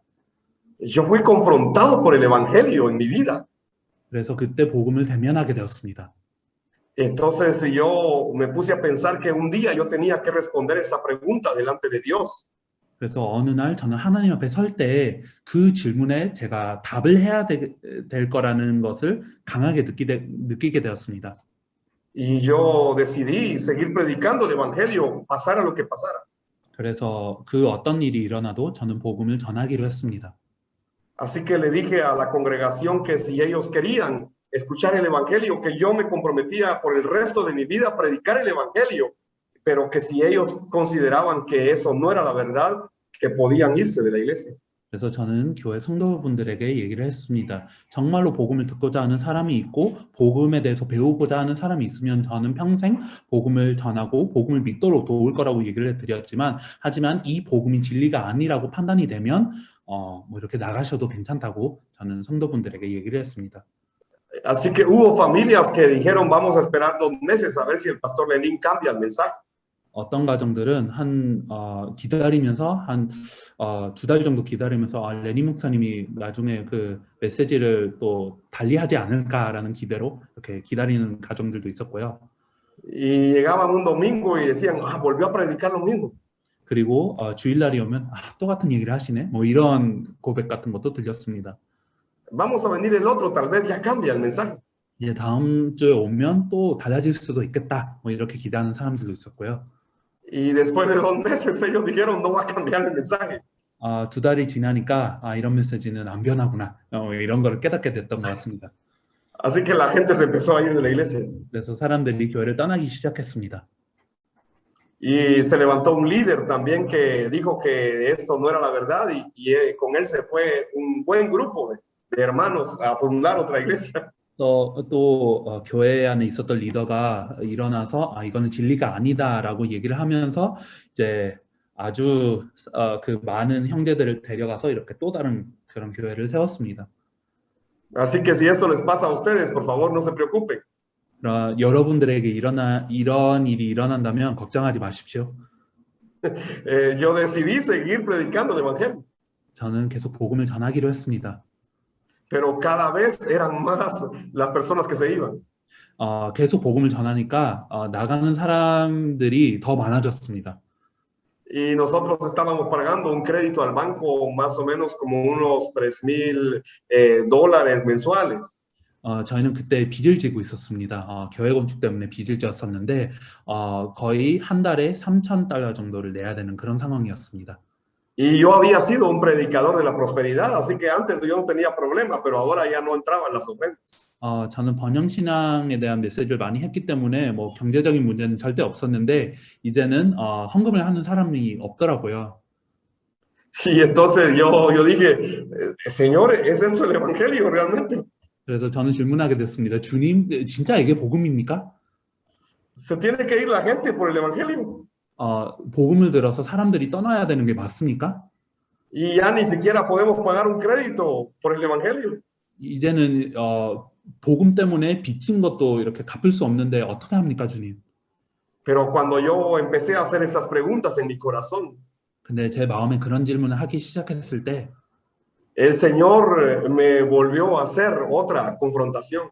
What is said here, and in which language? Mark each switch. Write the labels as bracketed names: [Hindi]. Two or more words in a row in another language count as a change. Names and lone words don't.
[Spanish] Yo fui confrontado por el evangelio en mi vida. [Korean] 그래서 그때 복음을 대면하게 되었습니다. [Spanish] Entonces yo me puse a pensar que un día yo tenía que responder esa pregunta delante de Dios. [Korean] 그래서 어느 날 저는 하나님 앞에 설 때 그 질문에 제가 답을 해야 될 거라는 것을 강하게 느끼게 되었습니다. [Spanish] Y yo decidí seguir predicando el evangelio, pasara lo que pasara. [Korean] 그래서 그 어떤 일이 일어나도 저는 복음을 전하기로 했습니다. [Spanish] Así que le dije a la congregación que si ellos querían escuchar el evangelio, que yo me comprometía por el resto de mi vida a predicar el evangelio, pero que si ellos consideraban que eso no era la verdad, que podían irse de la iglesia. [Korean] 그래서 저는 교회 성도분들에게 얘기를 했습니다. 정말로 복음을 듣고자 하는 사람이 있고 복음에 대해서 배우고자 하는 사람이 있으면 저는 평생 복음을 전하고 복음을 믿도록 도울 거라고 얘기를 드렸지만, 하지만 이 복음이 진리가 아니라고 판단이 되면 뭐 이렇게 나가셔도 괜찮다고 저는 성도분들에게 얘기를 했습니다. [Spanish] Así que hubo familias que dijeron, vamos a esperar 2 meses a ver si el pastor Lenin cambia el mensaje. [Korean] 어떤 가정들은 기다리면서 한 2달 정도 기다리면서 레니 목사님이 나중에 그 메시지를 또 달리하지 않을까라는 기대로 이렇게 기다리는 가정들도 있었고요. [Spanish] Y llegaban un domingo y decían, volvió a predicar lo mismo. [Korean] 그리고 주일날이 오면 똑같은 얘기를 하시네, 뭐 이런 고백 같은 것도 들렸습니다. [Spanish] Vamos a venir el otro, tal vez ya cambia el mensaje. [Korean] 이제 다음 주에 오면 또 달라질 수도 있겠다, 뭐 이렇게 기대하는 사람들도 있었고요. [Spanish] Y después de 2 meses ellos dijeron, no va a cambiar el mensaje. [Korean] 2달이 지나니까 이런 메시지는 안 변하구나, 이런 걸 깨닫게 됐던 것 같습니다. [Spanish] Así que la gente se empezó a ir de la iglesia. [Korean] 그래서 사람들이 교회를 떠나기 시작했습니다. [Spanish] Y se levantó un líder también que dijo que esto no era la verdad y con él se fue un buen grupo de hermanos a fundar otra iglesia. [Korean] 또 교회 안에 있었던 리더가 일어나서 이거는 진리가 아니다라고 얘기를 하면서 이제 아주 그 많은 형제들을 데려가서 이렇게 또 다른 그런 교회를 세웠습니다. [Spanish] Así que si esto les pasa a ustedes, por favor, no se preocupen. [Korean] 여러분들에게 이런 일이 일어난다면 걱정하지 마십시오. [Spanish] Yo decidí seguir predicando el evangelio. [Korean] 저는 계속 복음을 전하기로 했습니다. [Spanish] Pero cada vez eran más las personas que se iban. [Korean] 계속 복음을 전하니까 나가는 사람들이 더 많아졌습니다. [Spanish] Y nosotros estábamos pagando un crédito al banco más o menos como unos $3,000 mensuales. [Korean] 저희는 그때 빚을 지고 있었습니다. 교회 건축 때문에 빚을 졌었는데 거의 한 달에 $3,000 정도를 내야 되는 그런 상황이었습니다. [Spanish] Y yo había sido un predicador de la prosperidad, así que antes yo no tenía problema, pero ahora ya no entraban las ofrendas. [Korean] 저는 번영신앙에 대한 메시지를 많이 했기 때문에 뭐 경제적인 문제는 절대 없었는데 이제는 헌금을 하는 사람이 없더라고요. [Spanish] Y entonces yo dije, Señor, ¿es esto el evangelio realmente? [Korean] 그래서 저는 질문하게 됐습니다. 주님, 진짜 이게 복음입니까? [Spanish] ¿Se tiene que ir la gente por el evangelio? [Korean] 복음을 들어서 사람들이 떠나야 되는 게 맞습니까? [Spanish] Y ya ni siquiera podemos pagar un crédito por el evangelio. [Korean] 이제는 복음 때문에 빚진 것도 이렇게 갚을 수 없는데 어떻게 합니까, 주님? [Spanish] Pero cuando yo empecé a hacer estas preguntas en mi corazón, [Korean] 근데 제 마음에 그런 질문을 하기 시작했을 때 [Spanish] el Señor me volvió a hacer otra confrontación.